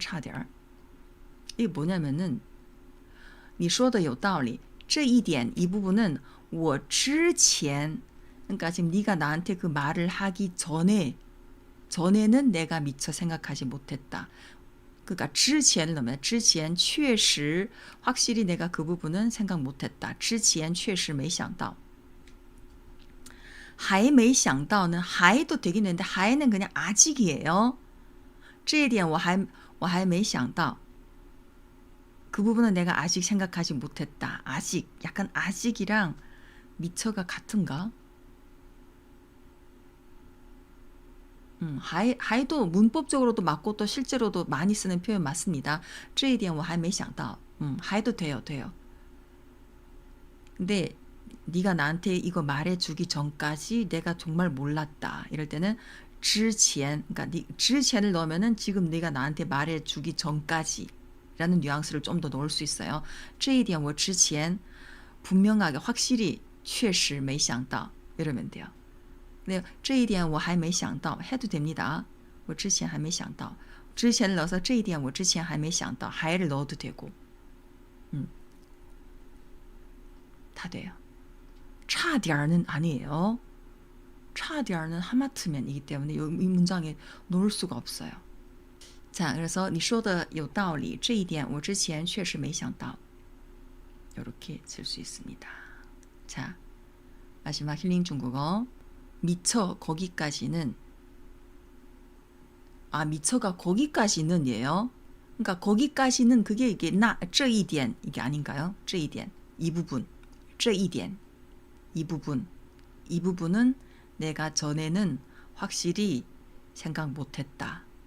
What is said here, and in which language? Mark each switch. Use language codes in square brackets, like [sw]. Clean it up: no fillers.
[ko] 차디알 이게 뭐냐면은 [zh] 你说的有道理这一点 [ko] 이 부분은 [zh] 我之前 [ko] 그러니까 지금 네가 나한테 그 말을 하기 전에는 내가 미처 생각하지 못했다. 그러니까 之前을 넣으면 [zh] 之前确实 [ko] 확실히 내가 그 부분은 생각 못했다. [zh] 之前确实没想到还没想到 [ko] 는还도 되긴 했는데还는 그냥 아직이에요. [zh] 这一点我还没想到 [ko] 그 부분은 내가 아직 생각하지 못했다. 아직 약간 아직이랑 미처가 같은가? 하이도 문법적으로도 맞고 또 실제로도 많이 쓰는 표현 맞습니다. [zh] 这一点我还没想到 [ko] 하이도 돼요. 근데 네가 나한테 이거 말해주기 전까지 내가 정말 몰랐다. 이럴 때는 之前 그러니까 之前을 넣으면은 지금 네가 나한테 말해주기 전까지 라는 뉘앙스를 좀 더 넣을 수 있어요. [zh] 这一点我之前 [ko] 분명하게 확실히 [zh] 确实没想到 [ko] 이러면 돼요. 네, [zh] 这一点我还没想到 [ko] 해도 됩니다. [zh] 我之前还没想到 [ko] 之前을 넣어서 [zh] 这一点我之前还没想到 [ko] 하이를 넣어도 되고 다 돼요. 差点는 아니에요. 差点는 하마터면이기 때문에 이 문장에 넣을 수가 없어요. 자, 그래서 [zh] 你说的有道理这一点我之前确实没想到 [ko] 이렇게 쓸 수 있습니다. 자, 마지막 힐링 중국어 미처 거기까지는 미처가 거기까지는 예요. 그러니까 거기까지는 그게 이게 这一点 이게 아닌가요? 这一点 이 부분 这一点 이 부분은 내가 전에는 확실히 생각 못했다.